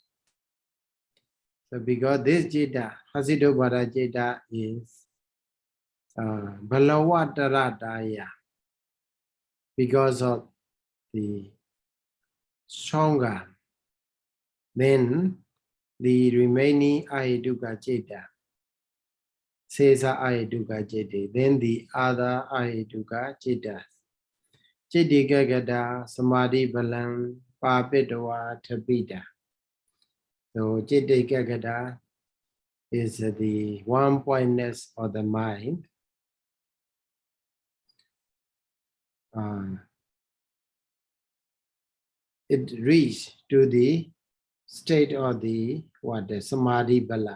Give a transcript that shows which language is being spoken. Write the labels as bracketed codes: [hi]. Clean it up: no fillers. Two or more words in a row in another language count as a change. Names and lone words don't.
[en] So because this Citta, [pi] Hasitopada Citta [en] is Balawataradaya, because of the stronger than the remaining [pi] Ahetuka Citta. Sesa Ahetuka Citta, [en] then the other [pi] Ahetuka Cittas. Chittikagata Samadhi Balam Papitawa Tapita. [en] So Chittikagata is the one-pointedness of the mind. It reached to the state of the [pi] Samadhi Bala.